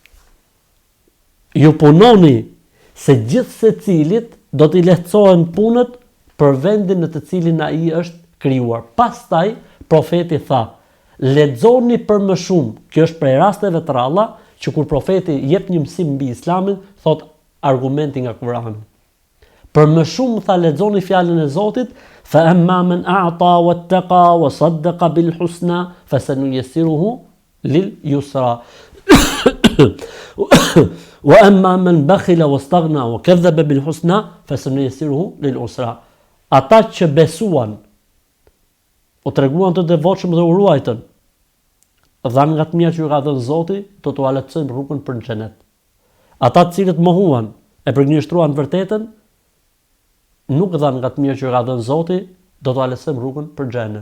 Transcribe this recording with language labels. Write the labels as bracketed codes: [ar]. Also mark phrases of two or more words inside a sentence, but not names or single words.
[sq] Ju punoni se gjithë secilit do t'i lehtësohen punët për vendin në të cilin ai është krijuar. Pastaj profeti tha: "Lexoni për më shumë." Kjo është prej rasteve të ralla që kur profeti jep një mësim mbi Islamin, thot argumenti nga Kurani. Për më shumë tha lexoni fjalën e Zotit: [ar] "فأما من أعطى واتقى وصدق بالحسنى فسنيسره لليسرى." وأما من بخل واستغنى وكذب بالحسنى فسنيسره للعسرى. [sq] Ata që besuan, o treguan të devotshëm dhe u ruajtën, dhanë nga të mira që ju ka dhënë Zoti, do t'u lehtësojmë rrugën për në xhenet. Ata të cilët mohuan, e përgënjeshtruan vërtetën, nuk dhanë nga të mira që ju ka dhënë Zoti, do t'u lehtësojmë rrugën për xhenem.